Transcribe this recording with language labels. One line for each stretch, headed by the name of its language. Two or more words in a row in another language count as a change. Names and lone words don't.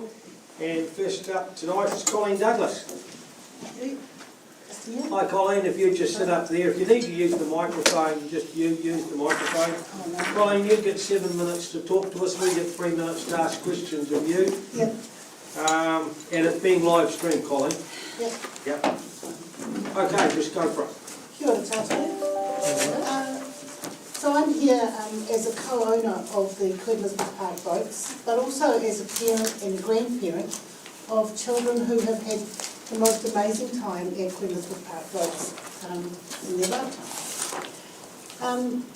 English: And first up tonight is Colleen Douglas. Hi Colleen, if you just sit up there, if you need to use the microphone, just use the microphone. Oh, no. Colleen, you get 7 minutes to talk to us, we get 3 minutes to ask questions of you. Yep. And it's being live streamed, Colleen. Yep. Yep. Okay, just go for it.
Māori: Kia ora tātou.
English: So I'm here as a co-owner of the Queen Elizabeth Park boats, but also as a parent and grandparent of children who have had the most amazing time at Queen Elizabeth Park boats in their lifetime.